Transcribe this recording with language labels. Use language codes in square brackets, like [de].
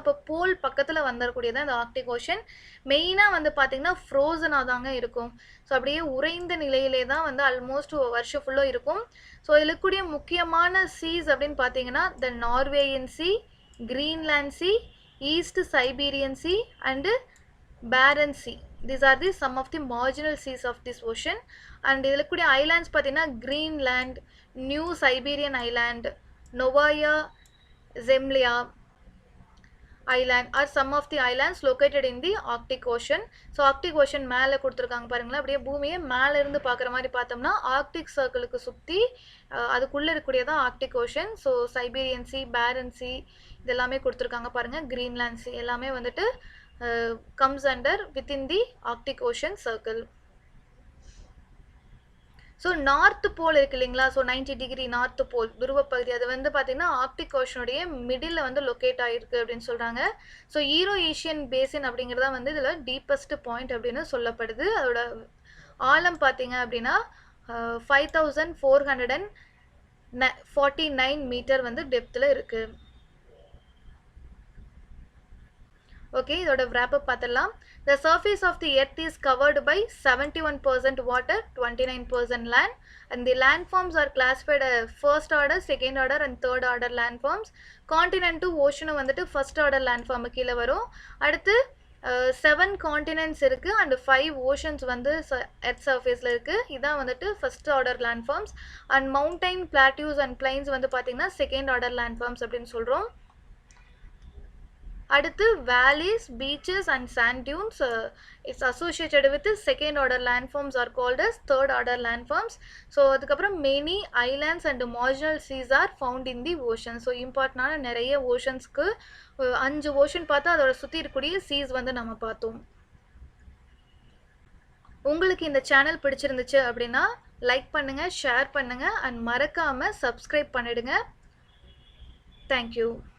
[ta] அப்போ போல் பக்கத்தில் வந்துடக்கூடியது இந்த ஆர்க்டிக் ஓஷன். மெயினாக வந்து பார்த்திங்கன்னா ஃப்ரோசனாக தாங்க இருக்கும். ஸோ அப்படியே உறைந்த நிலையிலே தான் வந்து ஆல்மோஸ்ட் வருஷம் ஃபுல்லாக இருக்கும். ஸோ இதில் இருக்கக்கூடிய முக்கியமான சீஸ் அப்படின்னு பார்த்தீங்கன்னா த நார்வேயன் C, Greenland C, east Siberian C and பேரன் C. [en] These are the some of the marginal seas of this ocean. [ta] And இதில் இருக்கக்கூடிய ஐலாண்ட்ஸ் பார்த்தீங்கன்னா Greenland, new Siberian island, நோவாயா ஜெம்லியா island [en] Are some of the islands located in the Arctic Ocean. [ta] So Arctic ocean மேலே கொடுத்துருக்காங்க பாருங்களேன், அப்படியே பூமியை மேலே இருந்து பார்க்குற மாதிரி பார்த்தோம்னா ஆர்க்டிக் சர்க்கிளுக்கு சுற்றி அதுக்குள்ளே இருக்கக்கூடியதான் Arctic ocean. So Siberian C, பேரன் சி இதெல்லாமே கொடுத்துருக்காங்க பாருங்கள். கிரீன்லாண்ட் சி எல்லாமே வந்துட்டு [en] comes under within the Arctic Ocean circle. [ta] So north pole இருக்கு இல்லைங்களா, ஸோ 90 டிகிரி நார்த் போல் துருவப்பகுதி, அது வந்து பார்த்தீங்கன்னா ஆர்க்டிக் ஓஷனுடைய மிடில் வந்து லொக்கேட் ஆகிருக்கு அப்படின்னு சொல்கிறாங்க. ஸோ ஈரோ ஏஷியன் பேசின் அப்படிங்கிறதா வந்து இதில் டீப்பஸ்ட் பாயிண்ட் அப்படின்னு சொல்லப்படுது. அதோட ஆழம் பார்த்தீங்க அப்படின்னா 5449 மீட்டர் வந்து டெப்த்தில் இருக்குது. ஓகே, இதோட [en] wrap up [ta] பார்த்துடலாம். [en] The surface of the earth is covered by 71% water, 29% land, and the landforms are classified as first order, second order and third order landforms. Continent to ocean [ta] வந்துட்டு [en] first order landform [ta] கீழே வரும். அடுத்து 7 continents இருக்கு [en] and 5 oceans [ta] வந்து earth surfaceல இருக்கு. இதான் வந்துட்டு [en] first order landforms, and mountain plateaus and plains [ta] வந்து பார்த்தீங்கன்னா [en] second order landforms [ta] அப்படின்னு சொல்றோம். [en] அடுத்து valleys, beaches and sand dunes is associated with the second order landforms are called as third order landforms. So [ta] அதுக்கப்புறம் [en] many islands and marginal seas are found in the ocean. [ta] So இம்பார்ட்டனான நிறைய ஓஷன்ஸ்க்கு 5 ocean பார்த்தா அதோட சுற்றி இருக்கக்கூடிய cheese வந்து நம்ம பார்த்தோம். உங்களுக்கு இந்த சேனல் பிடிச்சிருந்துச்சு அப்படின்னா லைக் பண்ணுங்க, ஷேர் பண்ணுங்க அண்ட் மறக்காம சப்ஸ்கிரைப் பண்ணிடுங்க. தேங்க்யூ.